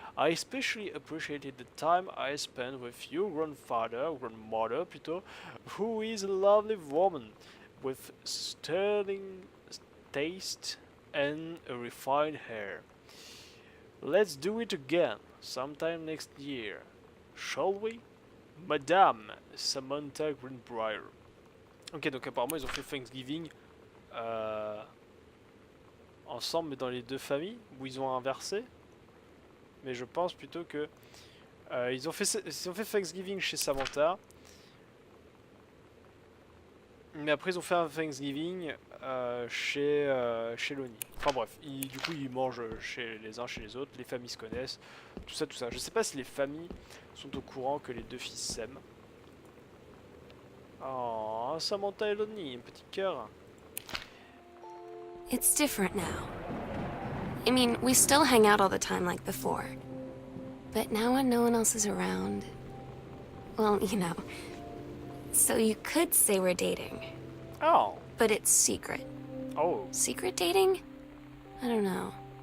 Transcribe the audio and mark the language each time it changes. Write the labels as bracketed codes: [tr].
[en] I especially appreciated the time I spent with your grandmother plutôt, who is a lovely woman with sterling taste and a refined hair. Let's do it again, sometime next year, shall we? Madame Samantha Greenbrier. [fr] Ok, donc apparemment ils ont fait Thanksgiving euh, ensemble, mais dans les deux familles, où ils ont inversé. Mais je pense plutôt que ils ont fait Thanksgiving chez Samantha, mais après ils ont fait un Thanksgiving chez Lonnie. Enfin bref, du coup ils mangent chez les uns chez les autres, les familles se connaissent, tout ça, tout ça. Je sais pas si les familles sont au courant que les deux fils s'aiment. Oh, Samantha et Lonnie, un petit cœur. [en] It's different now. I mean, we still hang out all the time like before. But now when no one else is around... Well, you know. So you could say we're dating. Oh. But it's secret. Oh. Secret dating? I don't know.